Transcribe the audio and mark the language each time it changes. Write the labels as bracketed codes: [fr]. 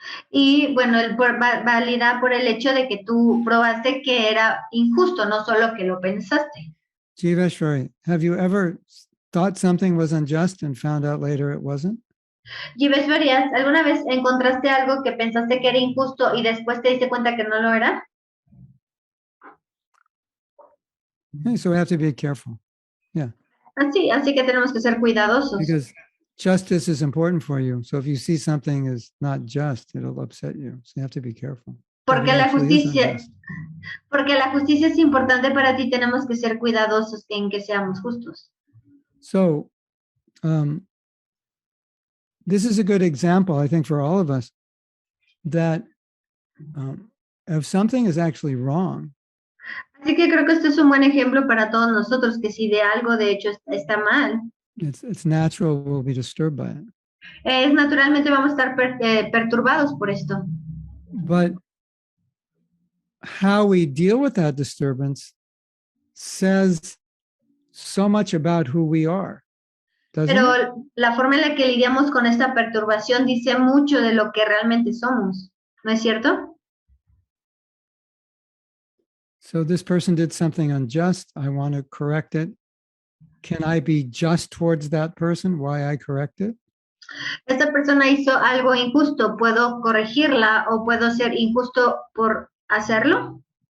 [es] Y bueno, válida por el hecho de que tú probaste que era injusto, no solo que lo pensaste. [en] Jiveshwari, have you ever thought something was unjust and found out later it wasn't? [es] Jiveshwari, ¿alguna vez encontraste algo que pensaste que era injusto y después te diste cuenta que no lo era? [en] Okay, so we have to be careful. Yeah. [es] Así que tenemos que ser cuidadosos. [en] Because justice is important for you. So if you see something is not just, it'll upset you. So you have to be careful. [es] Porque la justicia es importante para ti, tenemos que ser cuidadosos en que seamos justos. [en] So this is a good example, I think, for all of us, that if something is actually wrong, [es] Así que creo que este es un buen ejemplo para todos nosotros, que si de algo de hecho está mal, [en] it's natural we'll be disturbed by it. [es] Naturalmente vamos a estar perturbados por esto. [en] But how we deal with that disturbance says so much about who we are, doesn't it? [es] Pero la forma en la que lidiamos con esta perturbación dice mucho de lo que realmente somos, ¿no es cierto? [en] So this person did something unjust. I want to correct it. Can I be just towards that person? Why I correct it? [es] Esta persona hizo algo injusto, ¿puedo corregirla o puedo ser injusto por hacerlo?